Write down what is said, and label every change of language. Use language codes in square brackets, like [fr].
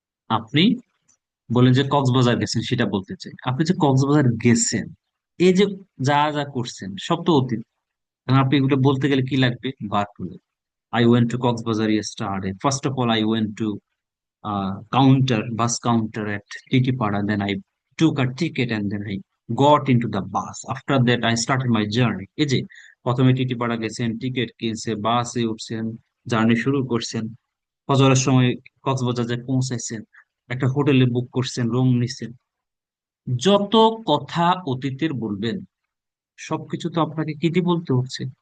[bn] আপনি বলেন যে কক্সবাজার গেছেন, সেটা বলতে চাই। আপনি যে কক্সবাজার গেছেন, এই যে যা যা করছেন, সব তো অতীত। এখন আপনি এগুলো বলতে গেলে কি লাগবে? [en] Verb two. I went to Cox's Bazar yesterday, first of all I went to counter, bus counter at Titipada. Then I took a ticket and then I got into the bus. After that, I started my journey. [bn] এই যে প্রথমে টিটিপাড়া গেছেন, ticket কিনছে, বাসে উঠছেন, journey শুরু করছেন, ফজরের সময় কক্সবাজার যায় পৌঁছাইছেন, একটা হোটেলে বুক করছেন, রুম নিছেন। যত কথা অতীতের বলবেন, সবকিছু তো আপনাকে কি দিয়ে বলতে হচ্ছে?